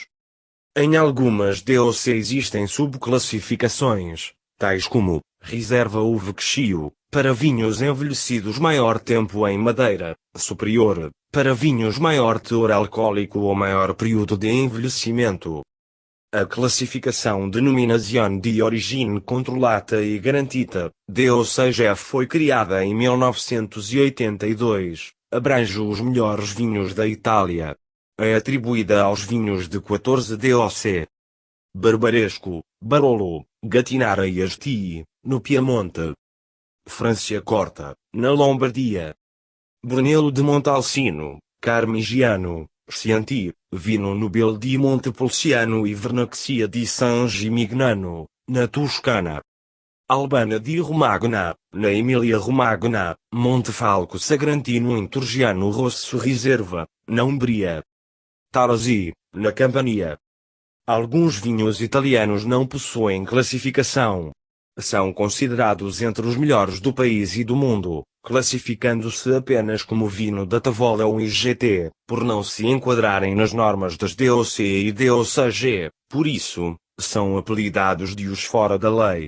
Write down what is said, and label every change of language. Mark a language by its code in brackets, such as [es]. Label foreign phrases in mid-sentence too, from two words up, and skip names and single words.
[pt] Em algumas DOC existem subclassificações, tais como Reserva ou Vecchio, para vinhos envelhecidos maior tempo em madeira, Superior, para vinhos maior teor alcoólico ou maior período de envelhecimento. A classificação [it] Denominazione di Origine Controllata e Garantita, [pt] DOCG, foi criada em 1982, abrange os melhores vinhos da Itália. É atribuída aos vinhos de 14 DOC. Barbaresco, Barolo, Gattinara e Asti, no Piemonte. Franciacorta, na Lombardia. Brunello de Montalcino, Carmigiano, Chianti, Vino Nobile di Montepulciano e Vernaccia di San Gimignano, na Toscana. Albana di Romagna, na Emília-Romagna, Montefalco Sagrantino em Torgiano Rosso Riserva, na Umbria. Tarazzi, na Campania. Alguns vinhos italianos não possuem classificação. São considerados entre os melhores do país e do mundo, classificando-se apenas como vinho da Tavola ou IGT, por não se enquadrarem nas normas das DOC e DOCG, por isso, são apelidados de os fora da lei.